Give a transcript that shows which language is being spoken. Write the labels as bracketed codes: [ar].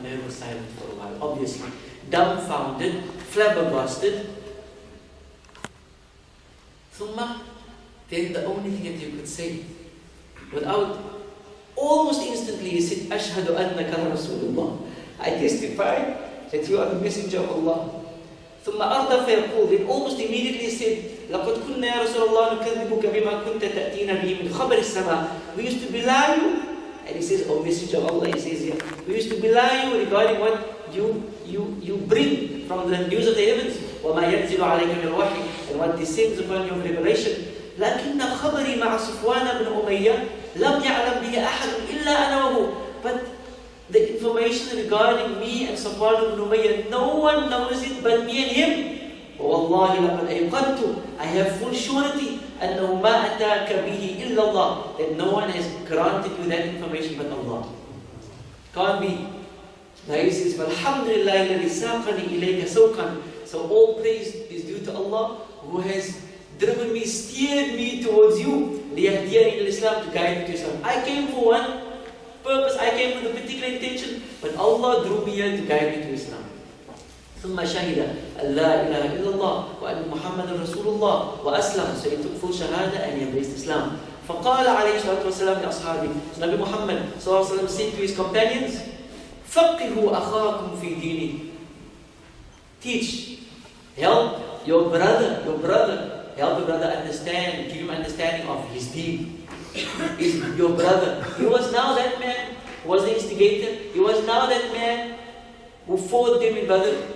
[en] Umayr was silent for a while, obviously. Dumbfounded, flabbergasted. Then the only thing that you could say, without, almost instantly he said, [ar] أَشْهَدُ أَنَّكَ رَسُولُ اللَّهِ. [en] I testify that you are the messenger of Allah. [ar] ثم أرضى فيقول, [en] then almost immediately he said, [ar] لَقَدْ كُنَّا يَا رَسُولَ اللَّهِ نُكَذِّبُكَ بِمَا كُنْتَ تَأْتِينَ بِهِ مِنْ خَبَرِ السَّمَاءِ. [en] We used to belie you. And he says, "Oh messenger of Allah," he says here, "we used to belie you regarding what you bring from the news of the heavens. [ar] وَمَا يَنْزِلُ عَلَيْكَ مِنَ الْوَحْيِ, [en] and what descends upon you of revelation. [ar] لكن خبري مع صفوان بن أمية لم يعلم به أحد إلا أنا وهو." [en] But the information regarding me and Safwan ibn Umayyah, no one knows it but me and him. [ar] وَوَاللَّهِ لَقَدْ أَيْقَنْتُ, [en] I have full surety, [ar] أَنَّهُ مَا أَتَاكَ بِهِ إِلَّا اللَّهِ, [en] that no one has granted you that information but Allah. Can't be. Now he says, [ar] فَالْحَمْدُ لِلَّهِ الَّذِي سَاقَنِي إِلَيْكَ سَوْقًا. [en] So all praise is due to Allah, who has driven me, steered me towards you. [ar] لِيَهْدِيَنِي إِلَى الْإِسْلَامِ, [en] to guide me to Islam. I came for one purpose, I came with a particular intention, but Allah drew me here to guide me to Islam. [ar] ثم شهد أن لا إله إلا الله وأن محمد رسول الله وأسلم. [en] So he took full shahada and he embraced Islam. [ar] فقال عليه الصلاة والسلام لأصحابه, [en] so Nabi Muhammad صلى الله عليه وسلم said to his companions, [ar] فقهوا أخاكم في دينه. [en] Teach, help your brother, help your brother understand, give him understanding of his deen. Is your brother. He was now that man who was the instigator. He was now that man who fought them in Badr.